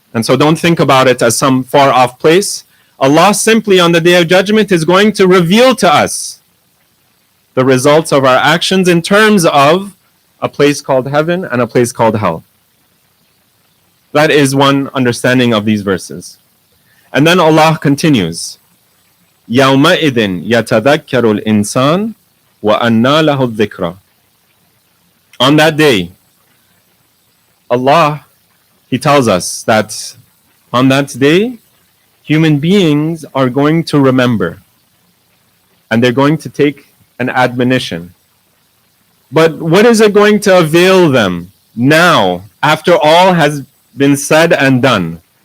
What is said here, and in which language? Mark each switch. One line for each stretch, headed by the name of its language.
English: And so don't think about it as some far off place. Allah simply on the Day of Judgment is going to reveal to us the results of our actions in terms of a place called heaven and a place called hell. That is one understanding of these verses.
Arabic: And then Allah continues, يَوْمَئِذٍ يَتَذَكَّرُ الْإِنسَانُ وَأَنَّى لَهُ الذِّكْرَى.
English: On that day, Allah, He tells us that on that day, human beings are going to remember and they're going to take an admonition. But what is it going to avail them now, after all has been said and done?